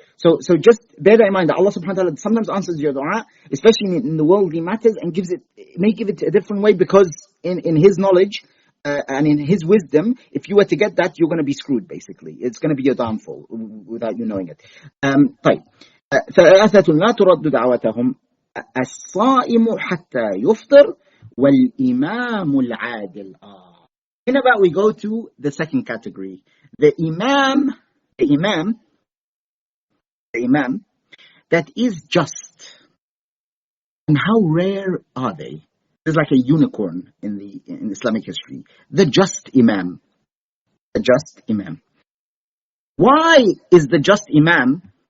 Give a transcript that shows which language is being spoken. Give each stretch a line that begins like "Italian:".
English: So just bear that in mind, that Allah subhanahu wa ta'ala sometimes answers your dua, especially in the worldly matters, and may give it a different way, because in His knowledge and in His wisdom, if you were to get that, you're going to be screwed, basically. It's going to be your downfall without you knowing it.
Arabic: طيب. ثلاثة لا ترد دعوتهم الصائم حتى يفطر والإمام العادل.
English: In about we go to the second category. The imam that is just. And how rare are they? There's like a unicorn in Islamic history. The just imam. The just imam. Why is the just imam?